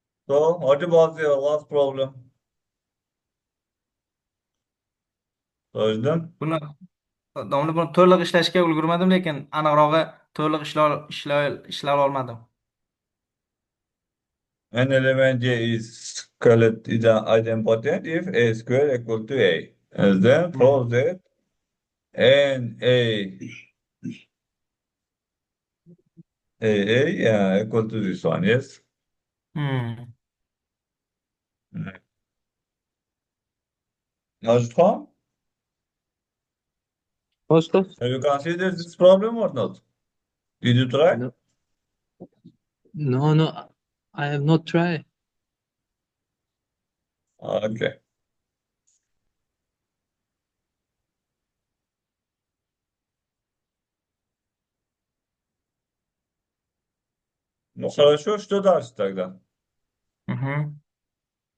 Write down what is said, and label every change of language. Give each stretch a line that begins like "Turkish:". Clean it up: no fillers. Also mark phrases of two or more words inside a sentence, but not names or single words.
English: So, what was your last problem?
Uzbek: So'radim. Buni domla buni to'liq ishlashga ulgurmadim, lekin aniqrog'i to'liq ishlay olmadim.
English: An element A is called is idempotent if A square equal to A. And then Hmm. prove that N A, yeah, equal to this one, yes? Hmm. Mhm. Najma, First of, have you considered this problem or not? Did you try? no, no, I have not tried. Okay.
Russian: Ну хорошо, что дальше тогда? Mhm.